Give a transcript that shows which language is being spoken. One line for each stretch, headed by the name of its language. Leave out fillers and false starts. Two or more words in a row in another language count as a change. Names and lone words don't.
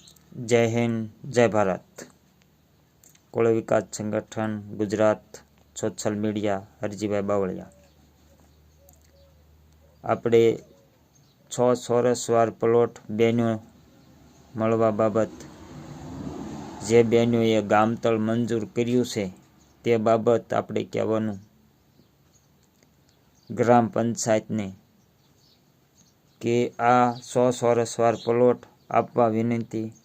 Hindi: जय हिंद, जय भारत। कोळी विकास संगठन गुजरात
English: social media
Hindi: हरजीभाई बावळिया।
Gujarati: આપણે 6 ચોરસવાર પ્લોટ બેનો મળવા બાબત જે બેનોએ ગામતળ મંજૂર કર્યું છે તે બાબત આપણે કહેવાનું ગ્રામ પંચાયતને કે આ 100 ચોરસવાર પ્લોટ આપવા વિનંતી।